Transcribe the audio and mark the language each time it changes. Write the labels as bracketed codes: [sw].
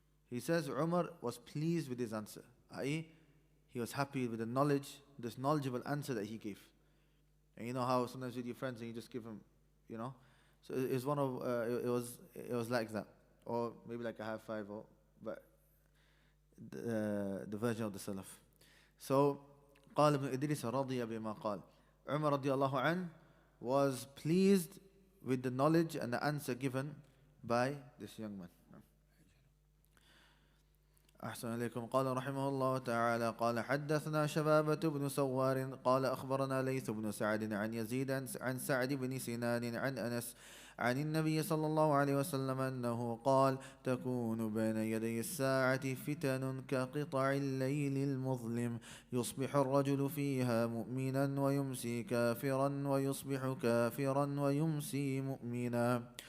[en] He says Umar was pleased with his answer, i.e., he was happy with the knowledge, this knowledgeable answer that he gave. And you know how sometimes with your friends and you just give them, you know. So it's one of it was like that, or maybe like a high five, or but the version of the Salaf. [ar] So قال ابن إدريس رضي بما قال. [en] Umar radiallahu anh was pleased with the knowledge and the answer given by this young man. [ar] أحسن إليكم. قال رحمه الله تعالى قال حدثنا شبابة بن سوار قال أخبرنا ليث بن سعد عن يزيد عن سعد بن سنان عن أنس عن النبي صلى الله عليه وسلم أنه قال تكون بين يدي الساعة فتن كقطع الليل المظلم يصبح الرجل فيها مؤمنا ويمسي كافرا ويصبح كافرا ويمسي مؤمنا.